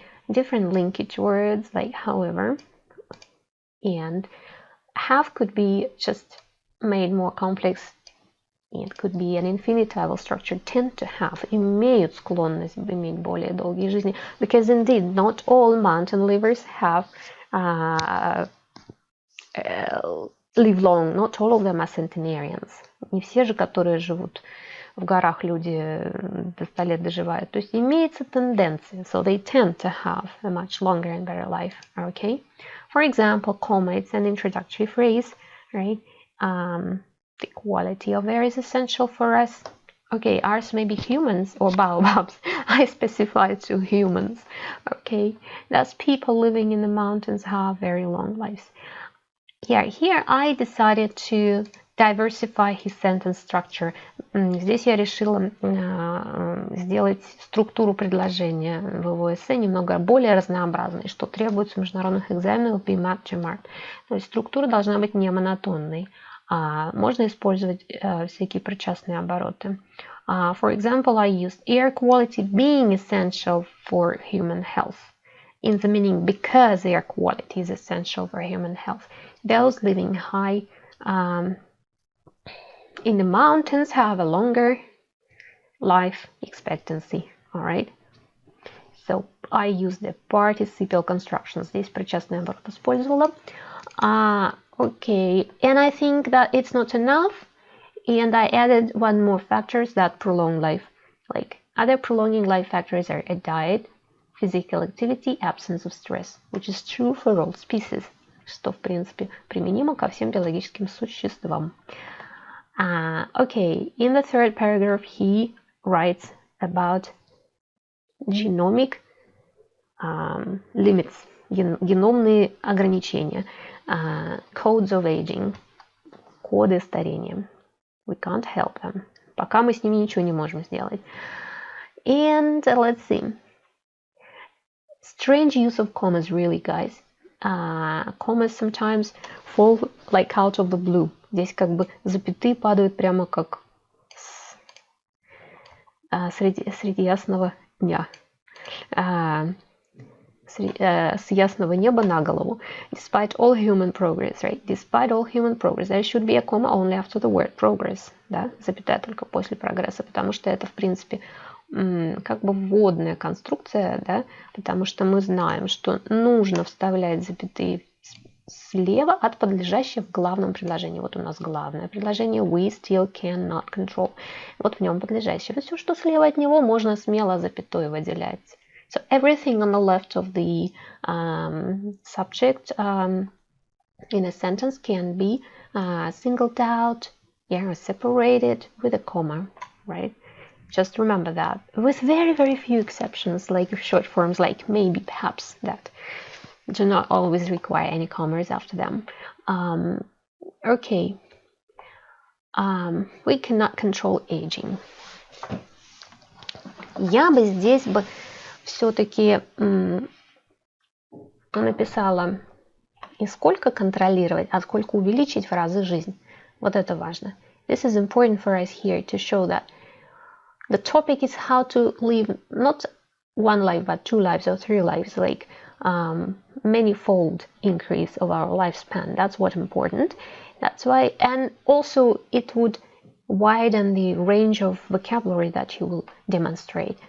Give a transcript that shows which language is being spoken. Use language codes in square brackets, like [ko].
[en] Different linkage words like however, and have could be just made more complex. It could be an infinitival structure, tend to have, [ru] имеют склонность иметь более долгие жизни, [en] because indeed not all mountain livers have live long, not all of them are centenarians. [ru] Не все же, которые живут в горах, люди до 100 лет доживают. То есть имеется тенденция, [en] so they tend to have a much longer and better life, okay? For example, comma, it's an introductory phrase, right? The quality of air is essential for us. Okay, ours may be humans or baobabs. I specify to humans, okay? Thus, people living in the mountains have very long lives. Yeah, here I decided to diversify his sentence structure. [ru] Здесь я решила сделать структуру предложения в его эссе немного более разнообразной, что требуется в международных экзаменах BMAT, GMAT. То есть структура должна быть не монотонной. Можно использовать всякие причастные обороты. [en] For example, I used air quality being essential for human health. In the meaning, because air quality is essential for human health. Those living high in the mountains have a longer life expectancy. All right. So I use the participial constructions. [ru] Здесь причастный оборот использовала. [en] Okay, and I think that it's not enough. And I added one more factors that prolong life. Like other prolonging life factors are a diet, physical activity, absence of stress, which is true for all species. [ru] Что, в принципе, применимо ко всем биологическим существам. [en] Okay, in the third paragraph, he writes about genomic limits, [ru] геномные ограничения, [en] codes of aging, [ru] коды старения. [en] We can't help them. [ru] Пока мы с ними ничего не можем сделать. [en] And let's see. Strange use of commas, really, guys. Commas sometimes fall like out of the blue. [ru] Здесь как бы запятые падают прямо как среди ясного дня. С ясного неба на голову. [en] Despite all human progress, right? Despite all human progress, there should be a comma only after the word progress, да? [ru] Запятая только после прогресса, потому что это, в принципе, как бы вводная конструкция, да? Потому что мы знаем, что нужно вставлять запятые слева от подлежащего в главном предложении. Вот у нас главное предложение [en] we still cannot control. [ru] Вот в нем подлежащее. Все, что слева от него, можно смело запятой выделять. [en] So everything on the left of the subject in a sentence can be singled out, yeah, separated with a comma, right? Just remember that. With very, very few exceptions, like short forms like maybe, perhaps, that do not always require any commas after them. Okay. We cannot control aging. [ru] Я бы здесь все-таки написала не сколько контролировать, а сколько увеличить в разы жизнь. Вот это важно. [en] This is important for us here to show that the topic is how to live not one life but 2 lives or 3 lives, like many-fold increase of our lifespan. That's what's important. That's why, and also it would widen the range of vocabulary that you will demonstrate.